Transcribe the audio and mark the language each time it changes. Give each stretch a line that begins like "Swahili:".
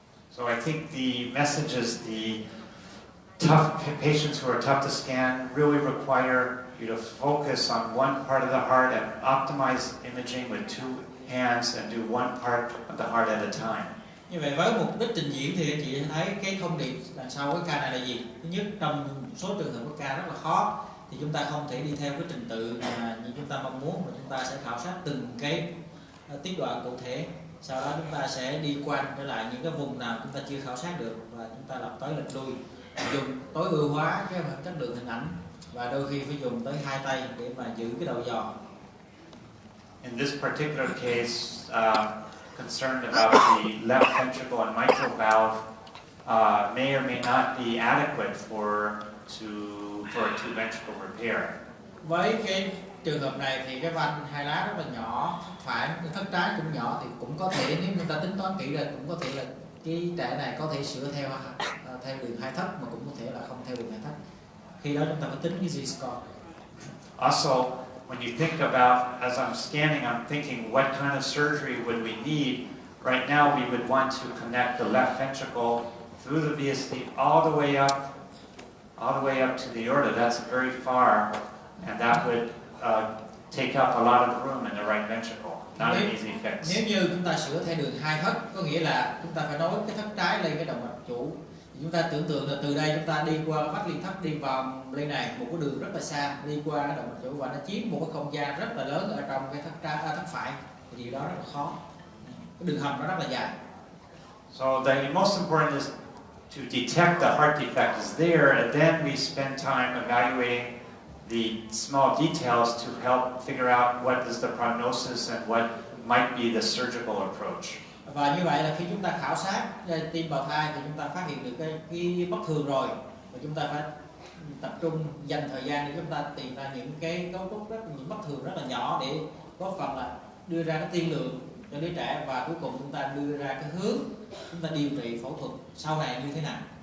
English: So I think the message is the tough patients who are tough to scan really require you to focus on one part of the heart and optimize imaging with two hands and do one part of the heart at a time.
Vietnamese: Như vậy với mục đích trình diễn thì anh chị thấy cái thông điệp đằng sau cái ca này là gì? Thứ nhất, trong số trường hợp cái ca rất là khó thì chúng ta không thể đi theo cái trình tự mà như chúng ta mong muốn, mà chúng ta sẽ khảo sát từng cái tiết đoạn cụ thể. Sau đó chúng ta sẽ đi quanh trở lại những cái vùng nào chúng ta chưa khảo sát được và chúng ta lập tới lệch lui, dùng tối ưu hóa cái chất lượng hình ảnh và đôi khi phải dùng tới hai tay để mà giữ cái đầu dò.
English: In this particular case, concerned about the left ventricle and mitral valve may or may not be adequate for a two ventricle repair.
Vietnamese: Với cái trường hợp này thì cái van hai lá rất là nhỏ, thất phải, thất trái cũng nhỏ thì cũng có thể nếu chúng ta tính toán kỹ ra cũng có thể là cái trẻ này có thể sửa theo đường hai thất mà cũng có thể là không theo đường hai thất. Khi đó chúng ta phải tính cái Z-score.
English: Also, when you think about, as I'm scanning, I'm thinking what kind of surgery would we need? Right now, we would want to connect the left ventricle through the VSD all the way up to the aorta. That's very far, and that would take up a lot of room in the right ventricle. Not an easy fix.
Vietnamese: Nếu như chúng ta sửa theo đường hai thất, có nghĩa là chúng ta phải nối cái thất trái lên cái động mạch chủ. Chúng ta tưởng tượng là từ đây chúng ta đi qua vách liên thất, đi vòng lên này một cái đường rất là xa, đi qua cái động mạch chủ và nó chiếm một cái không gian rất là lớn ở trong cái thất phải. Thì điều đó rất là khó. Cái đường hầm nó rất là dài.
English: So the most important is to detect the heart defect is there, and then we spend time evaluating the small details to help figure out what is the prognosis and what might be the surgical approach.
Vietnamese: Và như vậy là khi chúng ta khảo sát tim bào thai thì chúng ta phát hiện được cái bất thường rồi, và chúng ta phải tập trung dành thời gian để chúng ta tìm ra những cái cấu trúc những bất thường rất là nhỏ để góp phần là đưa ra cái tiên lượng cho đứa trẻ và cuối cùng chúng ta đưa ra cái hướng chúng ta điều trị phẫu thuật sau này như thế nào.